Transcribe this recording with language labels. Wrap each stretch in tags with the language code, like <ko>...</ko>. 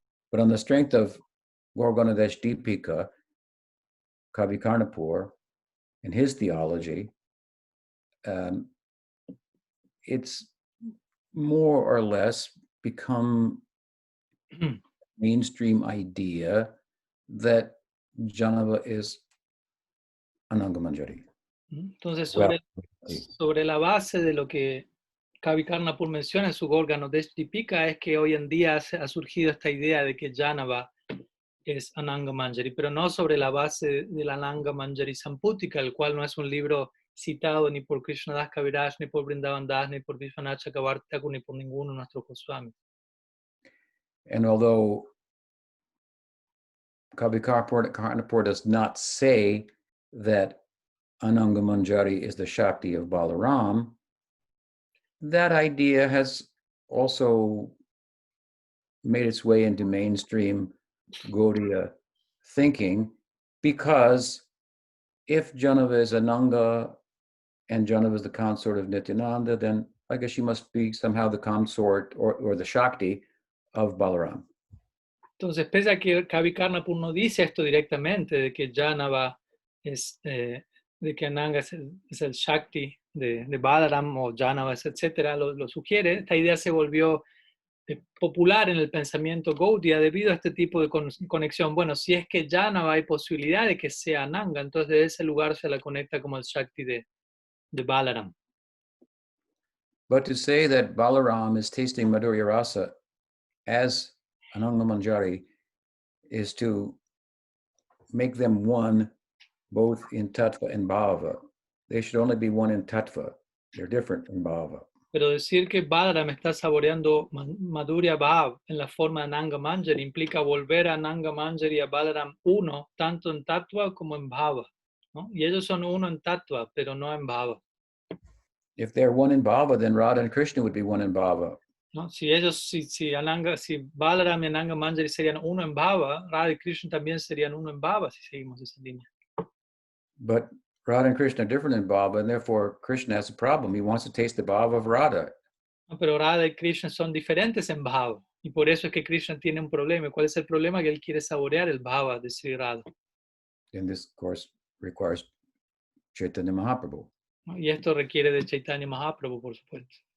<en>But on the strength of Gorgana Deshtipika, Kavi Karnapur, and his theology, it's more or less become mainstream idea that Janava is Ananga Manjari.</en> <es>Entonces, sobre la base de lo que Kavi Karnapur menciona en su Gorgana Deshtipika es que hoy en día ha surgido esta idea de que Janava es Ananga Manjari, pero no sobre la base de la Ananga Manjari Samputika, el cual no es un libro citado ni por Krishna Das Kaviraj, ni por Vrindavan Das, ni por Vishwanath Chakravarti Thakur, ni por ninguno de nuestros Goswamis.</es> <en>And although Kavi Karnapur does not say that Ananga Manjari is the Shakti of Balaram, that idea has also made its way into mainstream Gaudiya thinking, because if Janava is Ananga and Janava is the consort of Nityananda, then I guess she must be somehow the consort or the Shakti of Balaram.</en> <es>Entonces, pese a que Kavi Karnapur no dice esto directamente, de que Janava de que Ananga es el Shakti de Balaram o Janava, etcétera, lo sugiere, esta idea se volvió popular en el pensamiento Gaudiya debido a este tipo de conexión. Bueno, si es que Janava hay posibilidad de que sea Ananga, entonces de ese lugar se la conecta como el Shakti de Balaram.</es> <en>But to say that Balaram is tasting Madhurya Rasa as Ananga Manjari is to make them one both in Tattva and Bhava. They should only be one in Tattva. They're different in Bhava.</en> <es>Pero decir que Balaram está saboreando Madhurya Bhav en la forma de Ananga Manjari implica volver a Ananga Manjari y a Balaram uno, tanto en Tattva como en Bhava, ¿no? Y ellos son uno en Tattva, pero no en Bhava.</es> <en>If they're one in Bhava, then Radha and Krishna would be one in Bhava.</en> <es>¿No? Si Balaram y Ananga Manjari serían uno en Bhava, Radha y Krishna también serían uno en Bhava si seguimos esa línea.</es> <en>But Radha and Krishna are different in Bhava, and therefore Krishna has a problem. He wants to taste the Bhava of Radha.</en> <es>No, pero Radha y Krishna son diferentes en Bhava, y por eso es que Krishna tiene un problema. ¿Cuál es el problema? Que él quiere saborear el Bhava de Sri Radha.</es> <en>And this, of course, requires Chaitanya Mahaprabhu.</en> <es>¿No? Y esto requiere de Chaitanya Mahaprabhu, por supuesto.</es>